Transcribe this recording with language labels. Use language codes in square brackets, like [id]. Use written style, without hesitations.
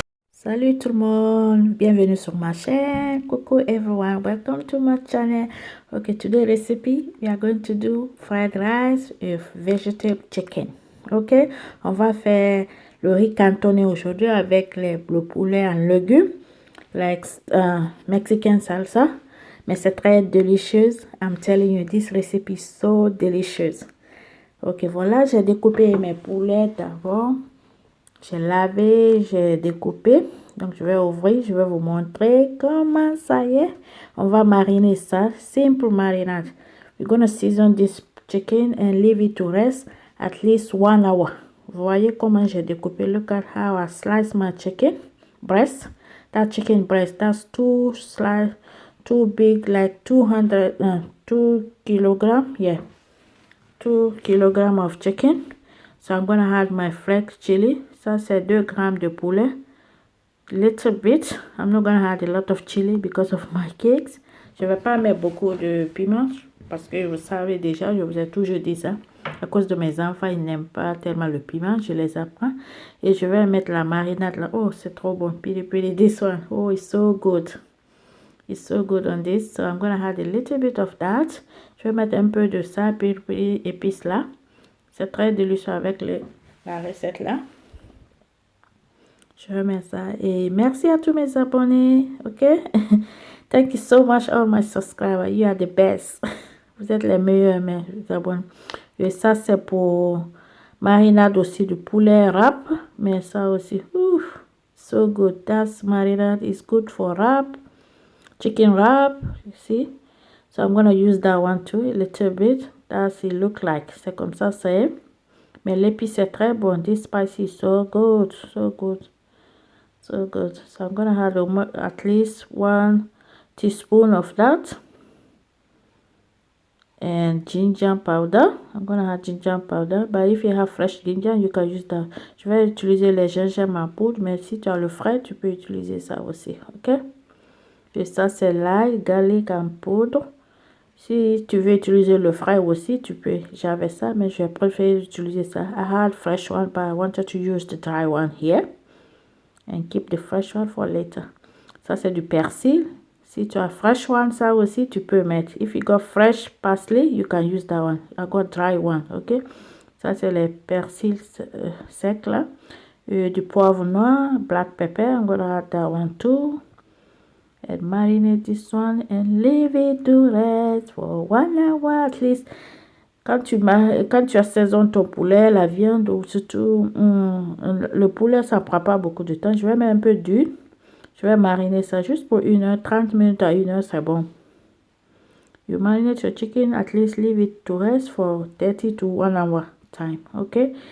[fr] Salut tout le monde, bienvenue sur ma chaîne. [en] Coucou everyone, welcome to my channel. Okay, today recipe we are going to do fried rice with vegetable chicken. [fr] Ok, on va faire le riz cantonné aujourd'hui avec le poulet en légumes, [en] like Mexican salsa. [fr] Mais c'est très delicious. [en] I'm telling you, this recipe is so delicious. [fr] Ok, voilà, j'ai découpé mes poulets d'abord. J'ai lavé, j'ai découpé. Donc, je vais ouvrir, je vais vous montrer comment ça y est. On va mariner ça. Simple marinade. [en] We're going to season this chicken and leave it to rest at least 1 hour. [fr] Vous voyez comment j'ai découpé. [en] Look at how I slice my chicken breast. That chicken breast, that's too big, like 2 kilogram. Yeah, 2 kilogram of chicken. So I'm gonna add my fresh chili. [fr] Ça c'est 2 grammes de poulet. [en] Little bit. I'm not gonna add a lot of chili because of my cakes. [fr] Je vais pas mettre beaucoup de piment parce que vous savez déjà, je vous ai toujours dit ça. À cause de mes enfants, ils n'aiment pas tellement le piment. Je les apprends. Et je vais mettre la marinade là. Oh, c'est trop bon. [en] Pili, this one. Oh, it's so good. It's so good on this. So I'm gonna add a little bit of that. [fr] Je vais mettre un peu de ça, pili, épices là. C'est très délicieux avec la recette là. Je remets ça. Et merci à tous mes abonnés. Ok? [en] Thank you so much all my subscribers. You are the best. [fr] Vous êtes les meilleurs mes abonnés. Et ça c'est pour marinade aussi de poulet wrap. Mais ça aussi. [en] So good. That marinade is good for wrap. Chicken wrap. You see? So I'm going to use that one too. A little bit. That's it look like. [fr] C'est comme ça c'est. Mais l'épice est très bon. [en] This spicy is so good. So good. So good. So I'm gonna add at least 1 teaspoon of that. And ginger powder. I'm gonna add ginger powder. But if you have fresh ginger, you can use that. [fr] Je vais utiliser les gingembre en poudre. Mais si tu as le frais, tu peux utiliser ça aussi. Ok? Et ça, c'est l'ail, garlic en poudre. Si tu veux utiliser le frais aussi, tu peux. J'avais ça, mais je préfère utiliser ça. [en] I had fresh one, but I wanted to use the dry one here. And keep the fresh one for later. [fr] Ça, c'est du persil. Si tu as [en] fresh one, [fr] ça aussi, tu peux mettre. [en] If you got fresh parsley, you can use that one. I got dry one, ok? [fr] Ça, c'est les persils secs, là. Du poivre noir, [en] black pepper. I'm gonna add that one too. And marinate this one and leave it to rest for 1 hour at least. [fr] Quand tu assaisonnes ton poulet, la viande, ou surtout le poulet, ça ne prend pas beaucoup de temps. Je vais mettre un peu d'huile. Je vais mariner ça juste pour 1 heure, 30 minutes à 1 heure, c'est bon. [en] You marinate your chicken, at least leave it to rest for 30 to 1 hour time, okay?